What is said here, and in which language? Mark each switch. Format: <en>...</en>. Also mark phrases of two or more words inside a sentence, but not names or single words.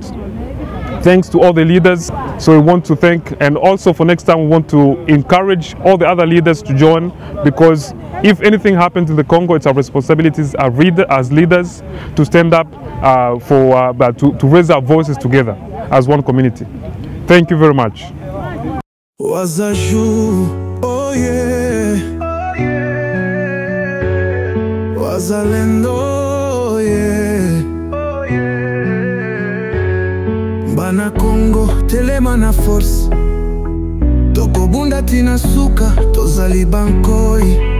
<en>Thanks to all the leaders. So we want to thank, and also for next time we want to encourage all the other leaders to join, because if anything happens in the Congo, it's our responsibilities as leaders to stand up to raise our voices together as one community. Thank you very much. Oh yeah,</en> <ln>wazalendo, yeah, bana Congo, telema na force, toko bunda tina suka, tozali bankoi,</ln>